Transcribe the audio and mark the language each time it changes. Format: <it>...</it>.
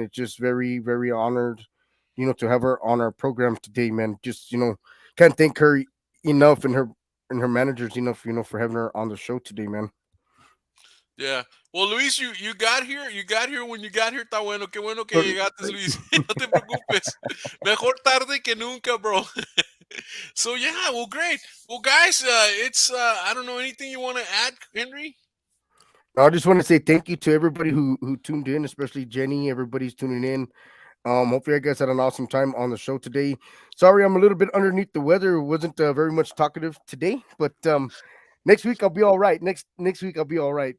<en>It's just very, very honored, to have her on our program today, man. Just can't thank her enough and her managers enough, for having her on the show today, man. Yeah. Well, Luis, you got here. You got here when you got here.</en> <es>Está bueno. Qué bueno que</es> <en>But</en> <es>llegaste, Luis. No te preocupes. Mejor tarde que nunca, bro.</es> <en>So yeah, well, great. Well, guys, it's I don't know anything you want to add, Henry. I just want to say thank you to everybody who tuned in, especially Jenny. Everybody's tuning in. Hopefully, you guys had an awesome time on the show today. Sorry, I'm a little bit underneath the weather. Wasn't very much talkative today, but next week I'll be all right. Next week I'll be all right.</en>